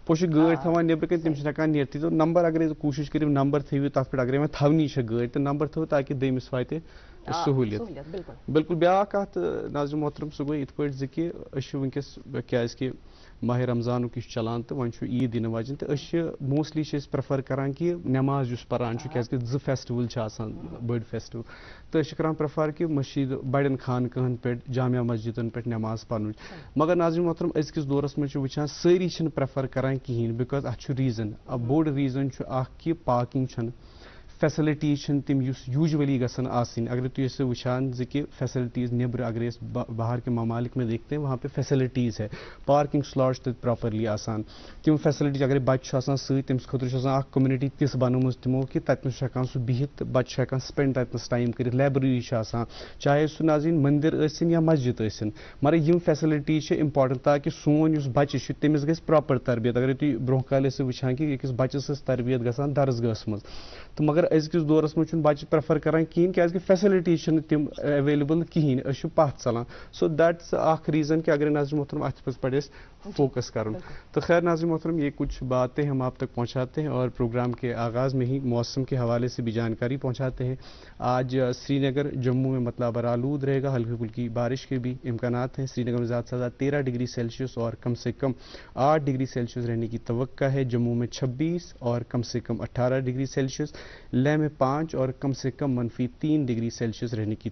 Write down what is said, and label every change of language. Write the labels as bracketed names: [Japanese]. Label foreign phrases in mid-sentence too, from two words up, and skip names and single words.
[Kashmiri] پوٚتُس چھِ گٲڑۍ تھاوان نیبرٕ کنۍ تِم چھِنہٕ ہٮ۪کان نیرتھٕے تہٕ نمبر اگرے کوٗشِش کٔرِو نمبر تھٲیِو تتھ پٮ۪ٹھ اگرے وۄنۍ تھاونی چھےٚ گٲڑۍ تہٕ نمبر تھٲیِو تاکہِ دٔیمِس واتہِ سہوٗلیت بالکل بیاکھ کتھ ناظرین محترم سُہ گوٚو یِتھ پٲٹھۍ زِ کہِ أسۍ چھِ ونکیٚس کیازکہِ ماہِ رمضانُک یہِ چھُ چلان تہٕ وۄنۍ چھُ عیٖد یِنہٕ واجیٚنۍ تہٕ أسۍ چھِ موسٹلی چھِ أسۍ پریفر کران کہِ نٮ۪ماز یُس پران چھُ کیازکہِ 2 فیسٹِول چھِ آسان بٔڑۍ فیسٹِول تہٕ أسۍ چھِ کران پریفر کہِ مٔشیٖد بڑٮ۪ن خانقاہن پٮ۪ٹھ جامع مسجدن پٮ۪ٹھ نٮ۪ماز پرنٕچ مگر ناظرین محترم أزکِس دورس منٛز چھِ وٕچھان سٲری چھِنہٕ پریفر کران کِہینۍ بِکاز اتھ چھُ ریٖزن بوٚڑ ریٖزن چھُ اکھ کہِ پارکنگ چھنہٕ فیسلٹیٖز چھنہٕ تِم یُس یوٗجؤلی گژھن آسٕنۍ اگر تُہۍ ٲسِو وٕچھان زِ کہِ فیسلٹیٖز نیبرٕ اگر أسۍ [Urdu] باہر کے ممالک میں دیکھتے ہیں وہاں پہ فیسلٹیٖز ہے [English] parking slot [Kashmiri] چھِ تَتہِ پراپرلی آسان تِم فیسلٹیٖز اگر بچہِ چھُ آسان سۭتۍ تٔمِس خٲطرٕ چھُ آسان اکھ کوٚمنِٹی تِژھ بنٲومٕژ تِمو کہِ تتنس چھُ ہٮ۪کان سُہ بِہِتھ تہٕ بچہِ چھُ ہٮ۪کان سپینڈ تتنس ٹایم کٔرِتھ لایبرری چھِ آسان چاہے سُہ ناظریٖن مندر ٲسِنۍ یا مسجد ٲسِنۍ مگر یِم فیسلٹیٖز چھِ امپارٹنٹ تاکہِ سون یُس بچہِ چھُ تٔمِس گژھِ پراپر تربیت اگرے تُہۍ برونٛہہ کالہِ ٲسِو وٕچھان کہِ أکِس بچس ٲس تربیت گژھان درسگاہس منٛز تہٕ مگر أزکِس دورس منٛز چھُنہٕ بچہِ پریفر کران کِہینۍ کیازکہِ فیسلٹیٖز چھِنہٕ تِم ایویلیبل کِہینۍ أسۍ چھِ پتھ ژلان [English] so that's [Kashmiri] اکھ ریٖزن کہ اگر ناظرین محترم اتھ پٮ۪ٹھ أسۍ فوکس کرُن [Urdu] تو خیر ناظرین محترم یہ کچھ باتیں ہم آپ تک پہنچاتے ہیں اور پروگرام کے آغاز میں ہی موسم کے حوالے سے بھی جانکاری پہنچاتے ہیں آج سری نگر جموں میں مطلع برآلود رہے گا ہلکی پھلکی بارش کے بھی امکانات ہیں سری نگر میں زیادہ سے زیادہ 13 ڈگری سیلسیس اور کم سے کم 8 ڈگری سیلسیس رہنے کی توقع ہے جموں میں 26 اور کم سے کم 18 ڈگری سیلسیس لیہ میں 5 اور کم سے کم -3 ڈگری سیلسیس رہنے کی